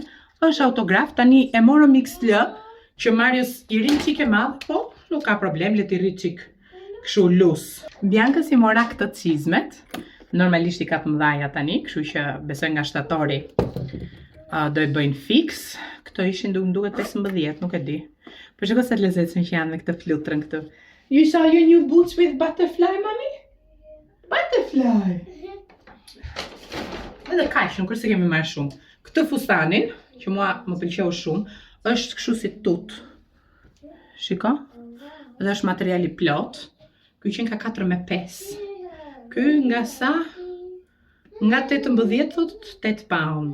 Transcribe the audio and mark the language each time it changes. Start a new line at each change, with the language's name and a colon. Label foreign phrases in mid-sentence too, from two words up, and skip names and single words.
Albanian: Është autograf, tani e morëm XL që Marios i rri çike madh, po nuk ka problem, le t'i rri çik. Kështu lus. Bianca si mora këtë çizmet. Normalisht i ka të mëdhaja tani, kështu që besoj nga shtatori do i bëjnë fix. Këto ishin duket 15, nuk e di. Por shiko sa të lezetshme që janë me këtë flutrën këtu.
English: You saw your new boots with butterfly, mommy? Butterfly.
Albanian: Edhe kaq, nuk është se kemi marrë shumë. Këtë fustanin, që mua më pëlqeu shumë, është kështu si tut. Shiko? Dhe është materiali plot. Ky qenë ka 4,5. Ky nga sa? Nga 18 thot 8 pound.